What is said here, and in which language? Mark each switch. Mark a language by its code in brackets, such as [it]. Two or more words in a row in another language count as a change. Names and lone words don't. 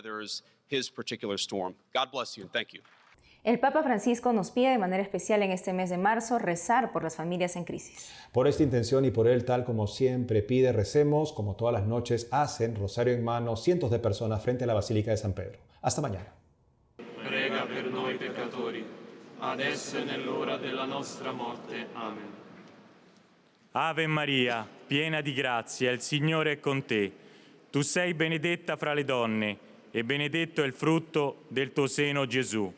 [es] El Papa Francisco nos pide de manera especial en este mes de marzo rezar por las familias en crisis. Por esta intención y por él, tal como siempre pide, recemos, como todas las noches hacen, rosario en mano, cientos de personas frente a la Basílica de San Pedro. Hasta mañana. [it] Prega per noi peccatori, adesso e nell'ora della nostra morte. Amen. Ave Maria, piena di grazia, il Signore è con te. Tu sei benedetta fra le donne, e benedetto è il frutto del tuo seno, Gesù.